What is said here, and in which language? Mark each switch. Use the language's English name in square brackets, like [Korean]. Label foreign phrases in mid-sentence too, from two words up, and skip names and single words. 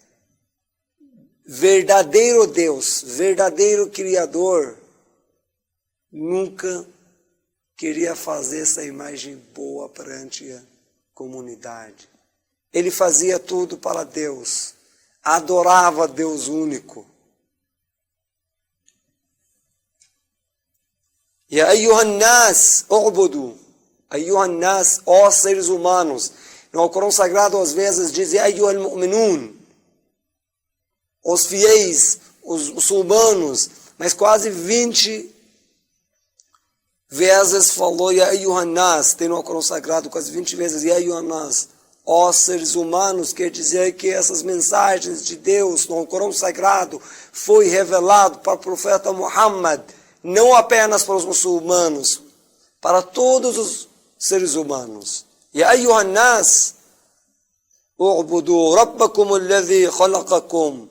[Portuguese] Verdadeiro Deus, verdadeiro Criador, nunca queria fazer essa imagem boa perante a comunidade. Ele fazia tudo para Deus, adorava Deus único. [Arabic] E أيها الناس اعبدوا، أيها الناس, [Portuguese] ó seres humanos. No Alcorão Sagrado, às vezes, diz [Arabic] أيها المؤمنون, [Portuguese] os fiéis, os muçulmanos, mas quase 20 vezes falou [Arabic] يا أيها الناس, [Portuguese] tem no Alcorão Sagrado quase 20 vezes [Arabic] يا أيها الناس, [Portuguese] ó seres humanos, quer dizer que essas mensagens de Deus no Alcorão Sagrado foi revelado para o profeta Muhammad, não apenas para os muçulmanos, para todos os seres humanos. [Arabic] يا أيها الناس, اعبدوا ربكم الذي خلقكم.